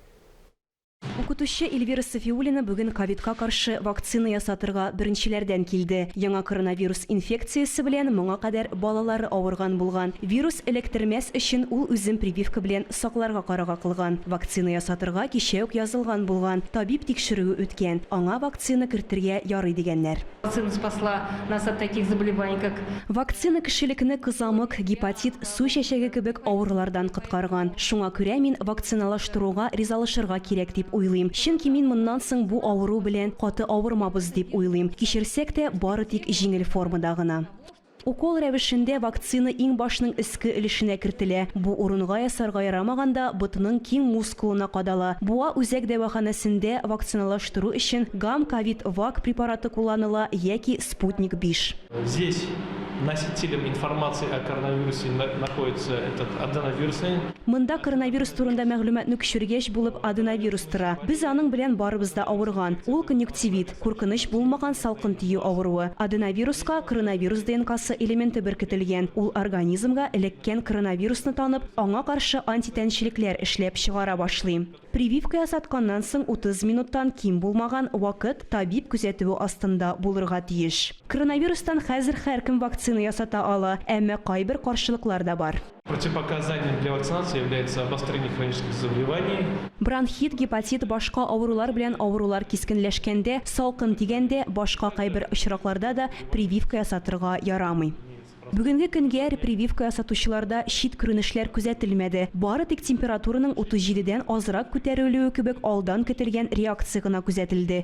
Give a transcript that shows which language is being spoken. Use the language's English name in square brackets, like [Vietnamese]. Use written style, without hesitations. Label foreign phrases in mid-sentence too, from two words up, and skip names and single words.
[Tatar] Укытучы Эльвира Сафиуллина бүген ковидка каршы вакцина ясатырга беренчеләрдән килде. Яңа коронавирус инфекциясе белән моңа кадәр балалары авырган булган. Вирус электирмәс өчен ул үзен прививка белән сакларга карага кылган. Вакцина ясатырга кичә үк язылган булган. Табиб тикшерүе үткән. Аңа вакцина кертергә ярый дигәннәр. [Russian] Вакцина спасла нас от таких заболеваний, как... [Tatar] Вакцина кешелекне кызамык, гепатит, су чәчәге кебек авырулардан коткарган. Шуңа күрә мин вакциналаштыруга ризалашырга кирәк дип уйлыйм. Чөнки мин моннан соң бу авыру белән каты авырмабыз дип уйлыйм. Кичерсәк тә бары тик җиңел формада гына. Укол рәвешендә вакцина иң башның иске өлешенә кертелә. Бу урынга ясарга ярамаганда ботының киң мускулына кадала. Буа үзәк дәваханәсендә вакциналаштыру өчен гам-ковид-вак препараты кулланыла яки спутник 5. [Russian] Здесь носителем информации о коронавирусе находится этот аденовирусный. [Tatar] Монда коронавирус турында мәгълүматны күчергәч булып аденовирус тора. Без аның белән барыбыз да авырган. Ул конъюнктивит, куркыныч булмаган салкын тию авыруы. Аденовируска коронавирус ДНК-сы элементы беркетелгән. Ул организмга элеккән коронавирусны танып, аңа каршы антитәнчелекләр эшләп чыгара башлый. Прививка ясатканнан соң 30 минуттан ким булмаган вакыт табиб күзәтүе астында булырга тиеш. Коронавирустан хәзер һәркем вакцина ясата ала, әмма кайбер каршылыклар да бар. [Russian] Противопоказанием для вакцинации является обострение хронических заболеваний. [Tatar] Бронхит, гепатит, башка авырулар белән авырулар кискенләшкәндә, салкын тигәндә, башка кайбер очракларда да прививка ясатырга ярамый. Бүгенге көнгә прививка ясатучыларда шит күренешләр күзәтелмәде. Бары тик температураның 37дән азрак күтәрелүе кебек алдан көтелгән реакция гына күзәтелде.